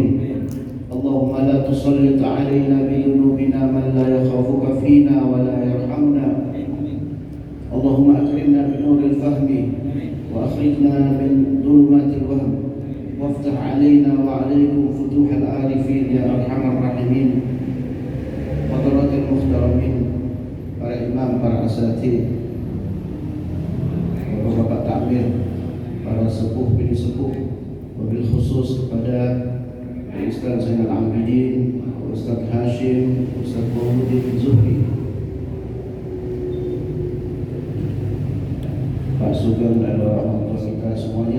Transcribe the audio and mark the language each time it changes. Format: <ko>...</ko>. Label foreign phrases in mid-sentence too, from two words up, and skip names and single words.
<ar>اللهم لا تسلط علينا بذنوبنا من لا يخافك فينا ولا يرحمنا. اللهم أكرمنا بنور الفهم وأخرجنا من ظلمات الوهم وافتح علينا وعليكم فتوح العارفين يا أرحم الراحمين. حضرات المحترمين,</ar> <id>para imam, para asatidz, bapak-bapak takmir, para sepuh bini sepuh,</id> <ar>وبالخصوص</ar> <id>kepada Ustaz Zainal Abidin, Ustaz Hashim, Ustaz Muhammadin Zuhri, Pak Sugeng dan orang tua kita semuanya.</id>